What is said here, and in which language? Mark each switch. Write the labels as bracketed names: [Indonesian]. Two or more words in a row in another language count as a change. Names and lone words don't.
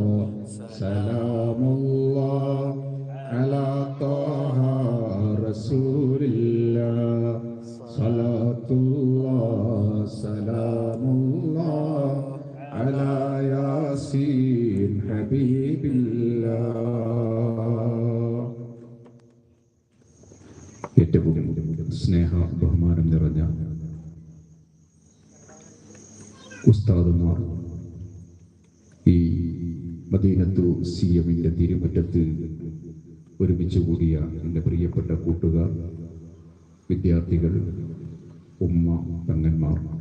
[Arabic] سلام الله على طه رسول الله صلاة الله سلام الله على ياسين حبيب الله [Malayalam] ഏറ്റവും സ്നേഹ ബഹുമാനം നിറഞ്ഞ ഉസ്താദുമാർ, ഈ മദീനത്തു സിയമിൻ്റെ തിരുമുറ്റത്ത് ഒരുമിച്ച് കൂടിയ എൻ്റെ പ്രിയപ്പെട്ട കൂട്ടുകാർ, വിദ്യാർത്ഥികൾ, ഉമ്മ, പെങ്ങന്മാർ,